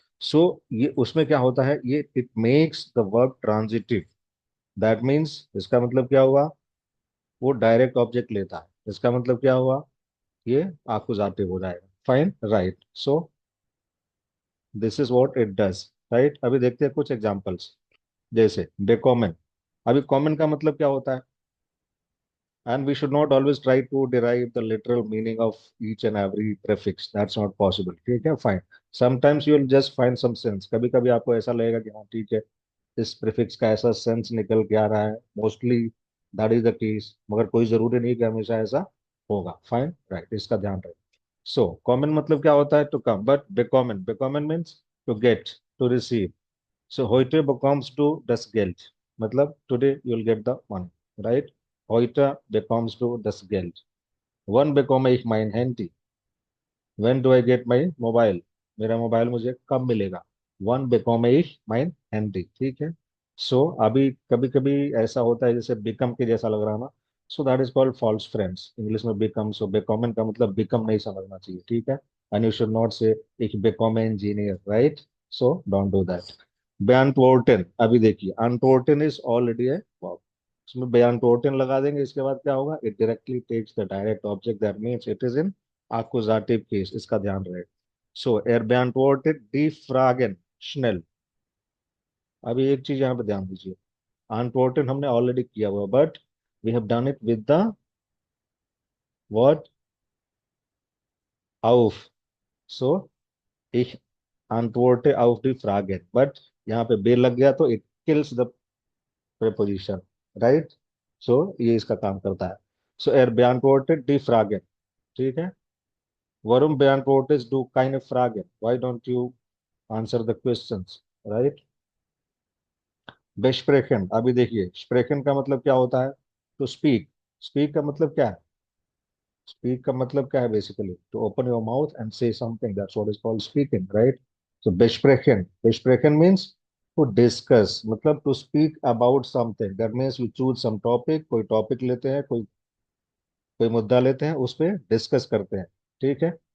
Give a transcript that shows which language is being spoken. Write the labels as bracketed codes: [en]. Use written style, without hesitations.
[hi] सो ये उसमें क्या होता है, ये [en] It makes the verb transitive. That means [hi] इसका मतलब क्या हुआ, वो डायरेक्ट ऑब्जेक्ट लेता है। इसका मतलब क्या हुआ, ये आकुजातिव हो जाएगा, fine, right. [en] So this is what it does, right. [hi] अभी देखते हैं कुछ एग्जांपल्स। जैसे बेकॉमन। अभी कॉमन का मतलब क्या होता है, [en] and we should not always try to derive the literal meaning of each and every prefix. That's not possible, [hi] ठीक है, [en] fine. Sometimes you will just find some sense. [hi] कभी कभी आपको ऐसा लगेगा कि हाँ ठीक है, इस प्रीफिक्स का ऐसा सेंस निकल के आ रहा है, [en] mostly that is the case, [hi] मगर कोई जरूरी नहीं कि हमेशा ऐसा होगा, फाइन, राइट, इसका ध्यान रखें। सो कॉमन मतलब क्या होता है, [en] To come, but बेकॉमन, बेकॉमन means to get, to receive. [de] So heute bekommst du das Geld. मतलब [en] today you'll get the money, right? [de] Heute bekommst du das Geld. Wann bekomme ich mein Handy? [en] When do I get my mobile? [hi] मेरा mobile मुझे कब मिलेगा? [de] Wann bekomme ich mein Handy? [hi] ठीक है। सो अभी कभी कभी ऐसा होता है जैसे बिकम के जैसा लग रहा है ना, [en] so that is called false friends, [hi] English में बिकम। सो बेकॉमन का मतलब बिकम नहीं समझना चाहिए, ठीक है। [en] and you should not say [de] ich bekomme engineer, [hi] right? [en] So don't do that. [hi] बेअंटवोर्टेन, अभी देखिए अनटोर्टेन इज ऑलरेडी है verb. उसमें बेअंटवोर्टेन लगा देंगे, इसके बाद क्या होगा, [en] it directly takes the direct object, that means it is in accusative case, [hi] इसका ध्यान रहे। [de] सो er beantwortet die Fragen schnell। [hi] अभी एक चीज यहाँ पे ध्यान दीजिए, अनटोर्टेन हमने ऑलरेडी किया हुआ, [en] But we have done it with the word auf। [hi] So [de] ich antworte auf die Fragen, [hi] but यहाँ पे बे लग गया तो [en] it kills the preposition, [hi] right. सो ये इसका काम करता है। [de] सो er beantwortet die Fragen, [hi] ठीक है। [de] Warum beantwortest du keine Fragen? [en] Why don't you answer the questions, right? [hi] besprechen, अभी देखिए sprechen का मतलब क्या होता है, [en] To speak. [hi] स्पीक का मतलब क्या है, [en] Speak का मतलब क्या है, basically to open your mouth and say something, that's what is called speaking, right. [hi] So besprechen, besprechen [en] means to discuss, [hi] मतलब [en] to speak about something, that means we choose some topic, [hi] कोई टॉपिक लेते हैं, कोई कोई मुद्दा लेते हैं, उस पर डिस्कस करते हैं, ठीक है।